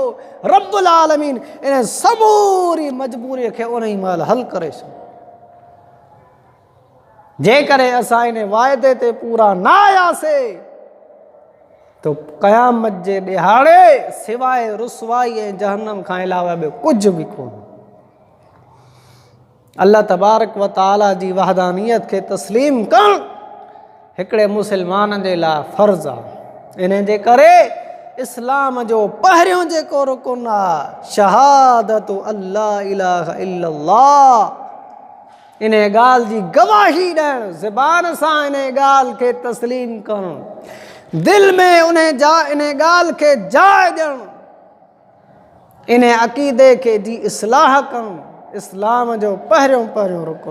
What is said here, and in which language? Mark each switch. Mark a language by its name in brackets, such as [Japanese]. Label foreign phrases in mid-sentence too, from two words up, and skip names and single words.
[Arabic] رب العالمين [Sindhi] इन समूरी मजबूरीअ खे उन ई महिल हल करे छॾियो। जेकॾहिं असां इन वाइदे ते पूरा न आयासीं तो क़यामत जे ॾिहाड़े सिवाय रुसवाई ऐं जहन्नम खां अलावा ॿियो कुझु बि कोन। [Arabic] الله تبارك وتعالى [Sindhi] जी वहदानियत खे तस्लीम करणु हिकिड़े मुस्लमान जे लाइ फ़र्ज़ आहे। इन जे करे इस्लाम जो पहिरियों जेको रुकुन आहे [Arabic] شهادة ألا إله إلا الله, [Sindhi] इन ॻाल्हि जी गवाही ॾियणु, ज़बान सां इन ॻाल्हि खे तस्लीम करणु, दिल में इन ॻाल्हि खे जाइ ॾियणु, इन अक़ीदे खे जी इस्लाह करणु इस्लाम जो पहिरियों रुकुन।